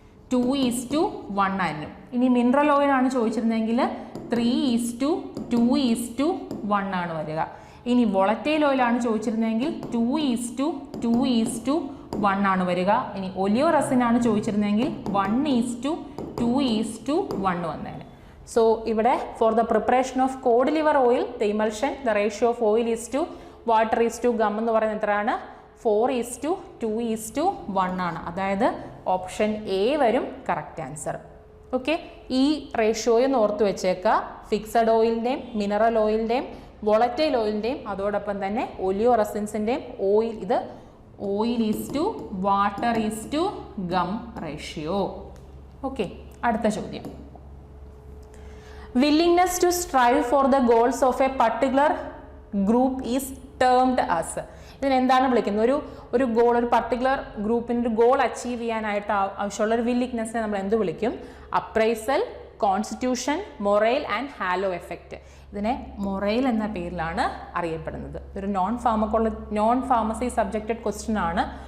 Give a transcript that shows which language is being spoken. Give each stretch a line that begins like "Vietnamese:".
Malayalam: 4:2:1 ആയിരുന്നു. ഇനി മിനറൽ ഓയിലാണ് ചോദിച്ചിരുന്നെങ്കിൽ 3:2:1 ആണ് വരിക. ഇനി വോളറ്റൈൽ ഓയിലാണ് ചോദിച്ചിരുന്നെങ്കിൽ 2:2:1 ആണ് വരിക. ഇനി ഒലിയോ റസിനാണ് ചോദിച്ചിരുന്നെങ്കിൽ 1:2:1 വന്നേനെ.
English: So
Malayalam: ഇവിടെ
English: for the preparation of cod liver oil, the emulsion, the ratio of oil is to water is to gum
Malayalam: എന്ന് പറയുന്നത് എത്രയാണ്? 4:2:1 ആണ്. അതായത് ഓപ്ഷൻ എ വരും കറക്റ്റ് ആൻസർ. ഓക്കെ, ഈ റേഷ്യോയൊന്ന് ഓർത്ത് വെച്ചേക്കുക. ഫിക്സഡ് ഓയിലിൻ്റെയും മിനറൽ ഓയിലിൻ്റെയും വോളറ്റൈൽ ഓയിലിൻ്റെയും അതോടൊപ്പം തന്നെ ഒലിയോ റസിൻസിൻ്റെയും ഓയിൽ, ഇത്
English: Oil is to water is to gum ratio.
Malayalam: Okay, അടുത്ത ചോദ്യം,
English: willingness to strive for the goals of a particular group is termed as.
Malayalam: ഇതിനെന്താണ് വിളിക്കുന്നത്? ഒരു ഗോൾ, ഒരു പർട്ടിക്കുലർ ഗ്രൂപ്പിൻ്റെ ഒരു ഗോൾ അച്ചീവ് ചെയ്യാനായിട്ട് ആവശ്യമുള്ള ഒരു വില്ലിങ്നെസ്സിനെ നമ്മൾ എന്ത് വിളിക്കും? Appraisal, constitution, morale and hello effect. ഇതിനെ മൊറൈൽ എന്ന പേരിലാണ് അറിയപ്പെടുന്നത്. ഒരു നോൺ ഫാർമസി സബ്ജക്റ്റഡ് ക്വസ്റ്റ്യൻ ആണ്.